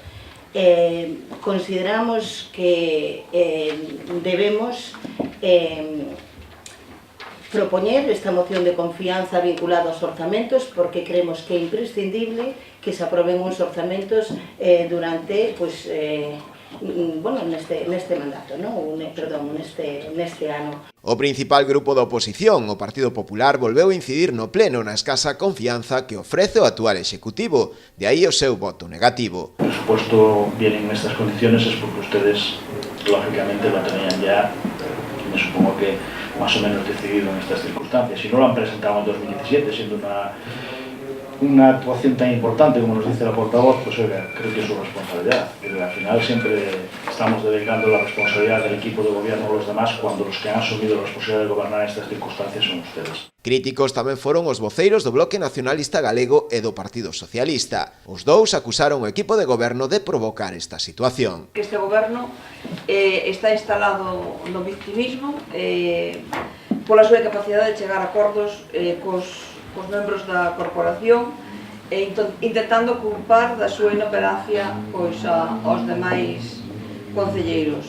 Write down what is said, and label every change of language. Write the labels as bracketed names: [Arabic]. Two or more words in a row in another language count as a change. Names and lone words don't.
[Galician] Consideramos que debemos propoñer esta moción de confianza vinculada aos orzamentos porque creemos que é imprescindible que se aproben uns orzamentos durante neste mandato, neste ano. O principal grupo da oposición, o Partido Popular, volveu incidir no pleno na escasa confianza que ofrece o actual executivo, de aí o seu voto negativo. [Spanish] El presupuesto viene en estas condiciones es porque ustedes, lógicamente, lo tenían ya, me supongo que más o menos decidido en estas circunstancias. Si no lo han presentado en 2017, siendo una actuación tan importante como nos dice la portavoz, pues oiga, creo que es su responsabilidad. Pero al final siempre estamos delegando la responsabilidad del equipo de gobierno a los demás cuando los que han asumido la responsabilidad de gobernar estas circunstancias son ustedes. [Galician] Críticos tamén foron os voceiros do Bloque Nacionalista Galego e do Partido Socialista. Os dous acusaron o equipo de goberno de provocar esta situación. Este goberno está instalado no victimismo pola súa capacidade de chegar a acordos cos membros da corporación e intentando culpar da súa inoperancia aos demais concelleiros.